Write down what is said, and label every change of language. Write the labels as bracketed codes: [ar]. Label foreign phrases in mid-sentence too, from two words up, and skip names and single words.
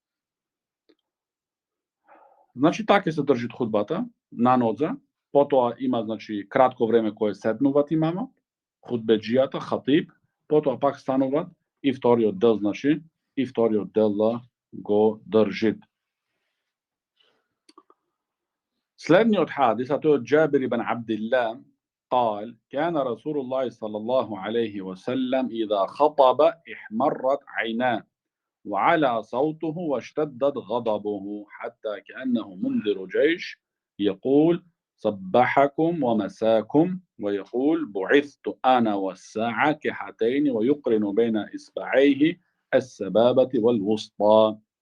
[mk] Значи така се држи худбата на нодзе, потоа има значи кратко време кое седнуват имамот, худбеџијата, хатиб, потоа пак стануваат и вториот дел го држит. Следниот хадис, а тој од Џабир ибн Абдилlah, [ar] قال كان رسول الله صلى الله عليه وسلم إذا خطب احمرت عيناه وعلى صوته واشتدت غضبه حتى كأنه منذر جيش يقول صبحكم ومساكم ويقول بعثت أنا والساعة كحتين ويقرن بين إصبعيه السبابة والوسطى